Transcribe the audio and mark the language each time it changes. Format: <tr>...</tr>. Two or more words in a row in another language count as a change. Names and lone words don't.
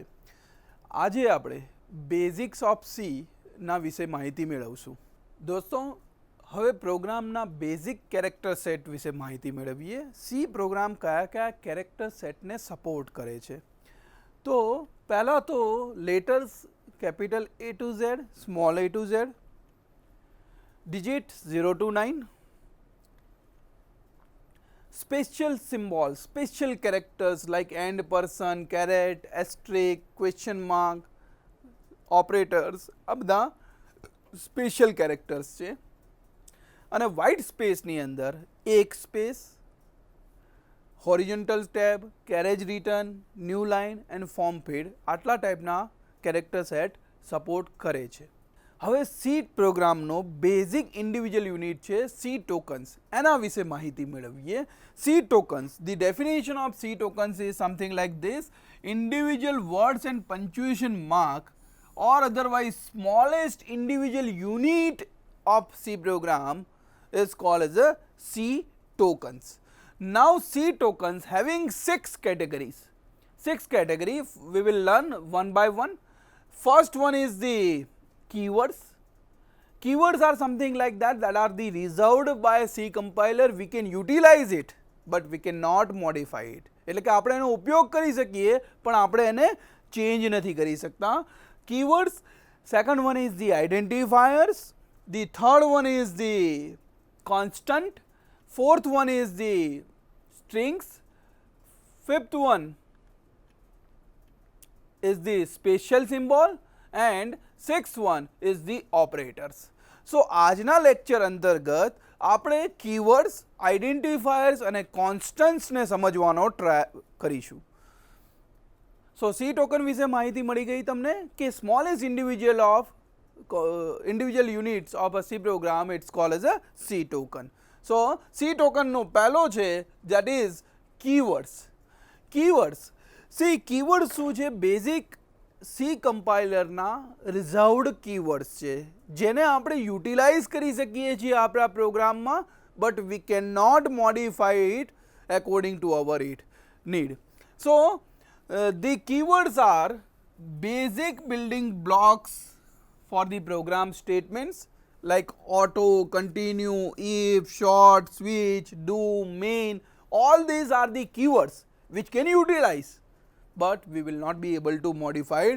<gu>આજે આપણે</gu> <en>basics of Cના</en> <gu>વિશે માહિતી મેળવશું. દોસ્તો, હવે પ્રોગ્રામના</gu> <en>basic character set</en> <gu>વિશે માહિતી મેળવીએ. સી પ્રોગ્રામ કયા કયા</gu> <en>character setને support</en> <gu>કરે છે? તો પહેલાં તો</gu> <en>લેટર્સ capital A to Z, small a to Z, digit 0 to 9, special symbols, special characters like and, person, caret, asterisk, question mark, operators,</en> <gu>આ બધા</gu> <en>special characters</en> <gu>છે. અને</gu> <en>white spaceની</en> <gu>અંદર એક સ્પેસ,</gu> <en>horizontal tab, carriage return, new line and form feed</en> <gu>આટલા ટાઈપના</gu> <en>character set support</en> <gu>કરે છે. હવે સી પ્રોગ્રામનો</gu> <en>basic individual unit</en> <gu>છે</gu> <en>C tokens.</en> <gu>એના વિશે માહિતી મેળવીએ.</gu> <en>C tokens, the definition of C tokens is something like this: individual words and punctuation mark or otherwise smallest individual unit of C program is called as a C tokens. Now C tokens having 6 categories. 6 categories we will learn one by one. First one is the keywords. Keywords are something like that are the reserved by C compiler. We can utilize it but we cannot modify it.</en> <gu>એટલે કે આપણે એનો ઉપયોગ કરી શકીએ પણ આપણે એને ચેન્જ નથી કરી શકતા.</gu> <en>Keywords. Second one is the identifiers. The third one is the constant. Fourth one is the strings. Fifth one is the special symbol and sixth one is the operators.</en> <gu>So આજના લેક્ચર અંતર્ગત આપણે</gu> <en>keywords, identifiers</en> <gu>અને કોન્સ્ટન્ટ્સને સમજવાનો ટ્રાય કરીશું.</gu> <en>so C token</en> <gu>વિશે માહિતી મળી ગઈ તમને કે</gu> <en>smallest individual units of a C program it's called as a C token. so C tokenનો</en> <gu>પહેલો છે</gu> <en>that is keywords. keywords C keyword</en> <gu>શું છે?</gu> <en>basic C compilerના reserved keywords</en> <gu>છે જેને આપણે યુટિલાઇઝ કરી શકીએ છીએ આપણા પ્રોગ્રામમાં</gu> <en>but we can not modify it according to our need. સો the keywords are basic building blocks for the program statements like auto, continue, if, short, switch, do, main. All these are the keywords which can utilize but we will not be able to modify it.</en>